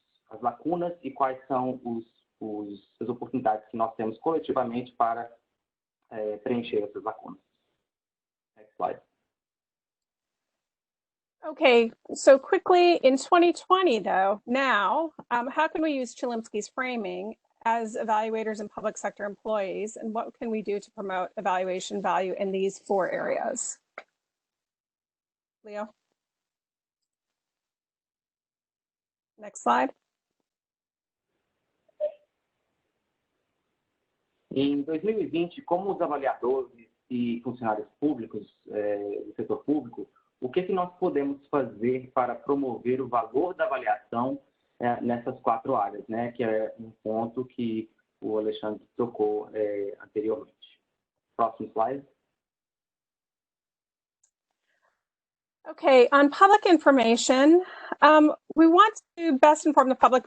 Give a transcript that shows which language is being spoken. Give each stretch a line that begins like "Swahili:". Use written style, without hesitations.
Portuguese: as lacunas e quais são as oportunidades que nós temos coletivamente para preencher essas lacunas.
English: Next slide. Okay, so quickly, in 2020, though, now, how can we use Chilimsky's framing as evaluators and public sector employees, and what can we do to promote evaluation value in these 4 areas? Leo? Next slide.
Portuguese: Em 2020, como os avaliadores e funcionários públicos do setor público, o que nós podemos fazer para promover o valor da avaliação nessas 4 áreas, né? Que é um ponto que o Alexandre tocou anteriormente. Próximo slide.
English: Okay, on public information, we want to best inform the public.